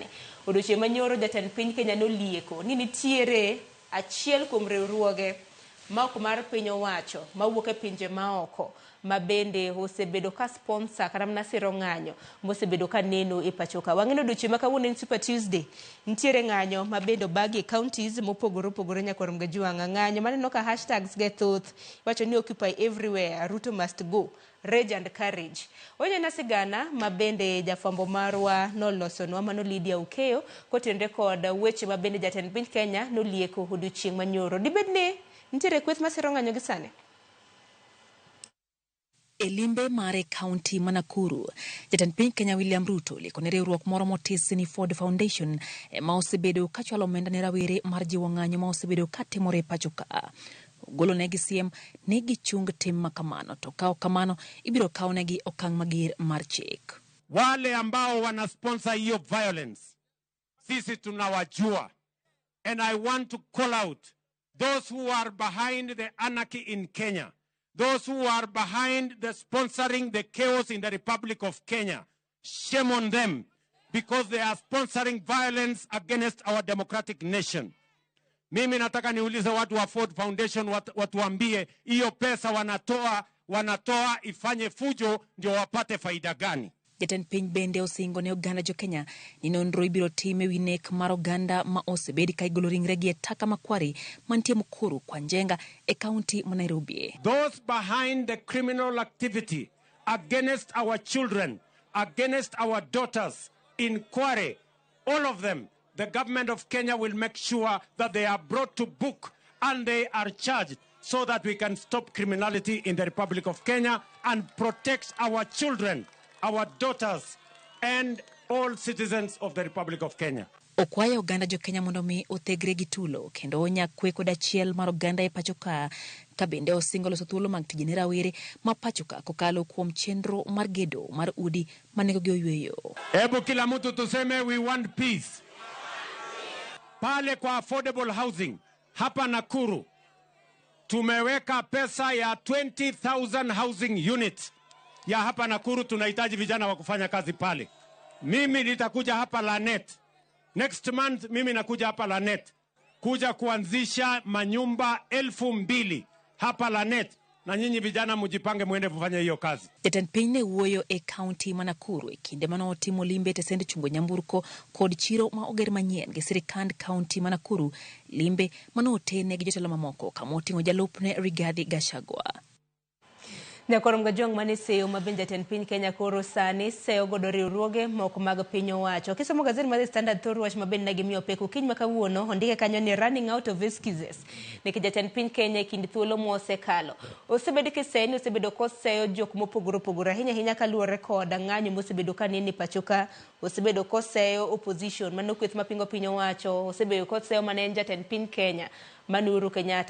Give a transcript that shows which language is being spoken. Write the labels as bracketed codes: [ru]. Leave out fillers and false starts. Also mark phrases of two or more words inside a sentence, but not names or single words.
[luo] Odiochieng' manyoro jatend piny Kenya nolieko ni nitiere achiel kuom riwruoge ma ok mar piny owacho mawuok e pinje maoko ma bende osebedo ka sponsor kata mana siro ng'anyo mosebedo ka neno e pachoka. Wang'eno odiochieng' ma kawuono en Super Tuesday, nitiere ng'anyo ma bende obagi counties mopogore opogore nyakwarom Gajuanga. Ng'anyo maneno ka hashtags ge thoth wacho ni [en] Occupy Everywhere, Ruto must go, Rage and Courage. [luo] Onye na sigana ma bende jafwambo marwa nolosonwa mano Lydia Ukeo kotenre kod weche ma bende jatend piny Kenya nolieko odiochieng' manyoro. Dibedni nitiere kweth masiro ng'anyo gi sani? Elimbe mare County Manakuru, jatend piny Kenya William Ruto liko ne riwruok moro motis ni Ford Foundation ma osebedo ka chwalo omenda ne rawere mar jiwo ng'anyo ma osebedo ka timore pacho ka. Golo negi siem ni gichung tim makamano, to kao kamano ibiro kao negi okang' mager mar chik. [sw] Wale ambao wana sponsor hiyo violence, sisi tunawajua. [en] And I want to call out those who are behind the anarchy in Kenya, those who are behind the sponsoring the chaos in the Republic of Kenya. Shame on them, because they are sponsoring violence against our democratic nation. [sw] Mimi nataka niulize watu wa Ford Foundation, watuambie hiyo pesa wanatoa ifanye fujo ndio wapate faida gani? [luo] Jatend piny bende osingo ne oganda jo Kenya ni nonro ibiro tim ewi nek mar oganda ma osebedi ka igolo ringregi e taka makwari mantie Mukuru kwa Njenga e kaunti ma Nairobi. [en] Those behind the criminal activity against our children, against our daughters in Kware, all of them, the government of Kenya will make sure that they are brought to book and they are charged, so that we can stop criminality in the Republic of Kenya and protect our children, our daughters, and all citizens of the Republic of Kenya. [luo] Okwayo oganda jo Kenya mondo mi othegre gi tulo kendo onya kwe kod achiel mar oganda e pachoka, ka bende osingo loso thuolo mag tije ne rawere ma pachoka kokalo kuom chenro mar gedo mar udi manego gi oyweyo. [sw] Hebu kila mtu tuseme [en] we want peace. [sw] Pale kwa [en] affordable housing [sw] hapa Nakuru tumeweka pesa ya 20,000 [en] housing units [sw] ya hapa Nakuru. Tunahitaji vijana wa kufanya kazi pale. Mimi nitakuja hapa Lanet [en] next month, [sw] mimi nakuja hapa Lanet kuja kuanzisha manyumba 2,000 hapa Lanet, na nyinyi vijana mujipange muende kufanya hiyo kazi. [luo] Jatend piny ne wuoyo e kaunti ma Nakuru e kinde mano timo limbe te send chungo nyamburko kod chiro ma oger manyien gi sirikand kaunti ma Nakuru, limbe mano otene gi jotelo mamoko kama oting'o jalupne Rigathi Gachagua. Nyakwarom Gajuang mane seyo ma bende jatend piny Kenya koro sani seyo godo riwruoge moko mag piny owacho. Kisomo gazeti mar The Standard thoro wach mabende ne gimiyo pek kiny makawuono ondike kanyo ni [en] running out of excuses [luo] nikech jatend piny Kenya kind thuolo mosekalo osebedo kiseni, osebedo koseyo jok mopogore opogore ahinya kaluwore kod ng'anyo mosebedo kanene pachoka, osebedo koseyo opposition mano kweth mapingo piny owacho, osebedo koseyo mane jatend piny Kenya Uhuru Kenyatta.